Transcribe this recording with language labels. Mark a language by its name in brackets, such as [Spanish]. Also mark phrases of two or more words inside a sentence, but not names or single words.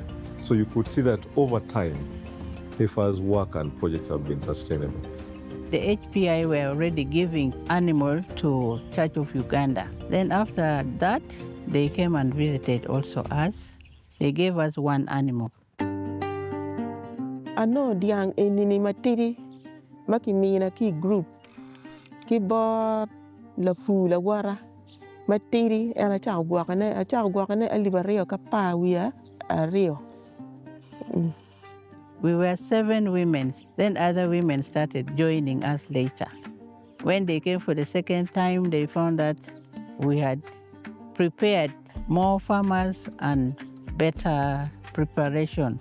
[English] So you could see that over time, Heifer's work and projects have been sustainable. The HPI were already giving animals to Church of Uganda. Then after that, they came and visited also us. They gave us one animal. [Acoli] Ano diang enini matiri maki mina ki group ki bor la fu la wara matiri ana cha gwakane alibario ka pa wiya rio. [English] We were 7 women. Then other women started joining us later. When they came for the second time, they found that we had prepared more farmers and better preparation.